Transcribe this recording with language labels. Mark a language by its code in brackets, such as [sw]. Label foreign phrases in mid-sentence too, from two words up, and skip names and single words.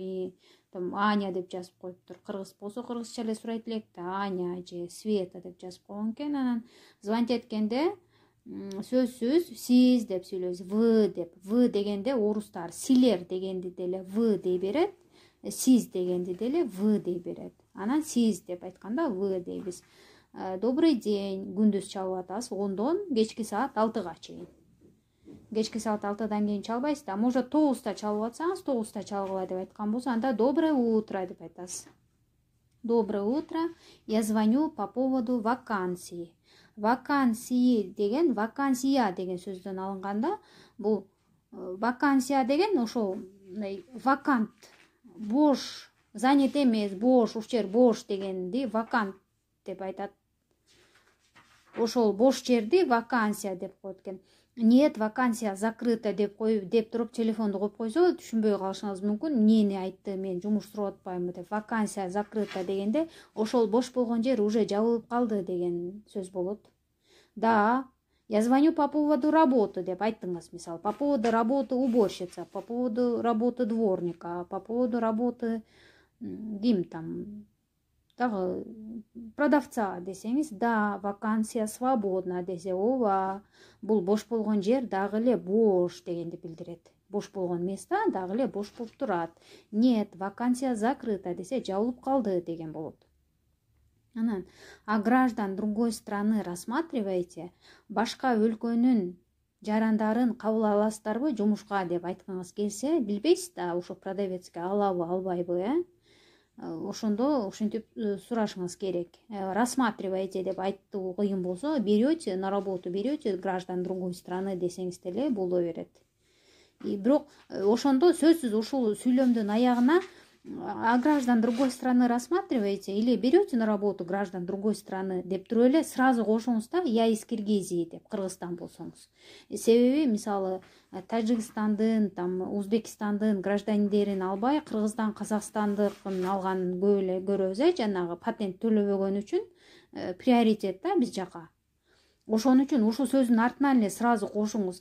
[ky] Там Аня деп жазып коюптур. Кыргыз болсо кыргызча эле сурайт элек да, Аня же Света деп жазып койгон экен. Анан звонить эткенде сөзсүз сиз деп сүйлөйбүз, вы деп. Вы дегенде орустар силер дегенди деле вы дей берет. Сиз дегенди деле вы дей берет. Анан сиз деп айтканда вы дейбиз. [ru] Добрый день, [ky] күндүз чалып атасыз 10-дон кечки саат 6-га чейин. Кечки саат 6-дан кийин чалбайсыз да, может 9-та чалып атсаңыз 9-та чалгыла деп айткан болсо, анда [ru] доброе утро [ky] деп айтасыз. [ru] Доброе утро, я звоню по поводу вакансии. [ky] Вакансии деген вакансия деген сөздөн алынганда, бул вакансия деген ошол вакант, бош, занят эмес, бош, ушул жер бош дегенди вакант деп айтат. Ошол бош жерди вакансия деп коет экен. [ru] Нет, вакансия закрыта [ky] деп туруп телефонду коюп койсо түшүнбөй калышыңыз мүмкүн. Эмнени айтты, мен жумуш сурап атпаймынбы деп. [ru] Вакансия закрыта [ky] дегенде ошол бош болгон жер уже жабылып калды деген сөз болот. [ru] Да, я звоню по поводу работы [ky] деп айттыңыз, мисалы, [ru] по поводу работы уборщица, по поводу работы [ky] дворника, по поводу работы ким там дагы продавца десеңиз, да, [ru] вакансия свободна [ky] десе, ооба, бул бош болгон жер дагы эле бош дегенди билдирет. Бош болгон место дагы эле бош болуп турат. [ru] Нет, вакансия закрыта [ky] десе, жабылып калды деген болот. Анан, [ru] а граждан другой страны рассматриваете, [ky] башка өлкөнүн жарандарын кабыл аласыздарбы жумушка деп айткыңыз келсе, билбейсиз да, ошо продавецке алабы, албайбы, ошондо ушинтип сурашыңыз керек. Рассматриваете деп айтуу кыйын болсо, [ru] берете на работу, берете граждан другой страны [ky] десеңиз деле боло берет. Бирок ошондо сөзсүз ушул сүйлөмдүн аягына [ru] а граждан другой страны рассматриваете или берете на работу граждан другой страны [ky] деп туруп эле сразу кошуңуз да, [ru] я из Киргизии [ky] деп, Кыргызстан болсоңуз. Себеби, мисалы, Тажикстандын, там Узбекистандын граждандерин албай, Кыргыздан Казакстандыкын алган көп эле көрөбүз, жанагы патент төлөбөгөн үчүн приоритет да биз жака. Ошон үчүн ушул сөздүн артынан эле сразу кошуңуз.